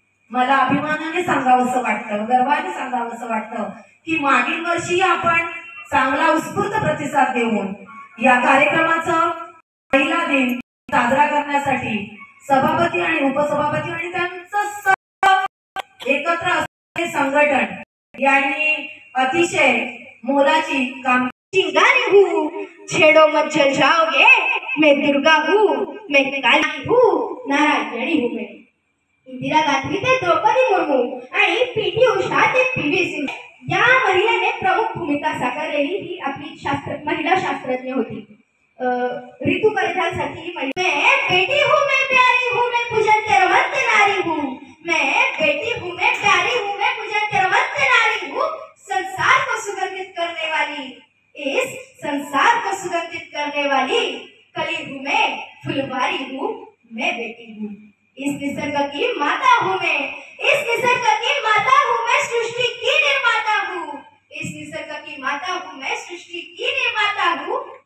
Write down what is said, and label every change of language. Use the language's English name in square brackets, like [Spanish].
[Marathi] मला अभिमानाने सांगावंसं वाटतं, गर्वाने सांगावंसं वाटतं की मागील वर्षी आपण चांगला उत्स्फूर्त प्रतिसाद देऊन या कार्यक्रमाचा महिला दिन साजरा करण्यासाठी सभापती आणि उपसभापती आणि त्यांचं एकत्र असलेले संघटन यांनी अतिशय मोलाची काम [Hindi] चिंगारी हूँ, छेड़ो मत जल जाओगे, मैं दुर्गा हूँ, मैं काली हूँ, नारायणी हूँ मैं। [Marathi] इंदिरा गांधी ते द्रौपदी मुर्मू आणि पीटी उषा ते पीवी सिंग या महिलेने प्रमुख भूमिका साकारलेली ही आपली महिला शास्त्रज्ञ होती। [Hindi] ऋतु परिधानसाठी मैं बेटी हूँ, मैं प्यारी हूँ, मैं पूजन के रमत नारी हूँ, मैं बेटी हूँ, मैं प्यारी हूँ, मैं पूजन के रमत नारी हूँ, संसार को सुगंधित करने वाली, इस संसार को सुगंधित करने वाली कली हूँ मैं, फुलवारी हूँ मैं, बेटी हूँ, इस निसर्ग की माता हूँ मैं, इस निसर्ग की माता हूँ मैं, सृष्टि की निर्माता हूँ, इस निसर्ग की माता हूँ मैं, सृष्टि की निर्माता हूँ।